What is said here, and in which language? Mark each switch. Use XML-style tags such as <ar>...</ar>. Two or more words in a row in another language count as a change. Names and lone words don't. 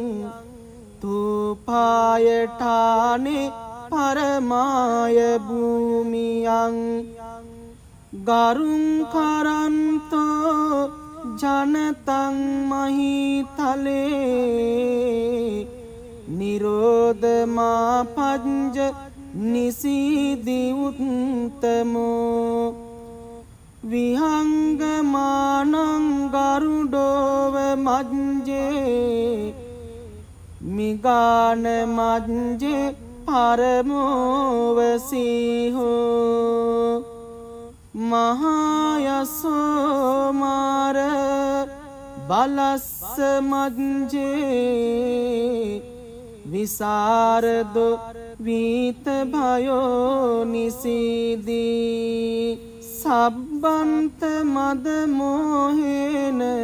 <pi>තුපායඨානේ පරමාය භූමියං ගරුං කරන්තෝ ජනතං මහිතලේ නිරෝධමා පංජ නිසීදි උත්තමෝ විහංගමානං ගරුඩෝව මජ්ජේ මිගාන මජ්ජේ පරමෝවසීහෝ මහායසෝ මාර බලස්ස මජ්ජේ විසරදෝ වීත භයෝ නිසීදී සබ්බන්ත මද මොහේන</pi>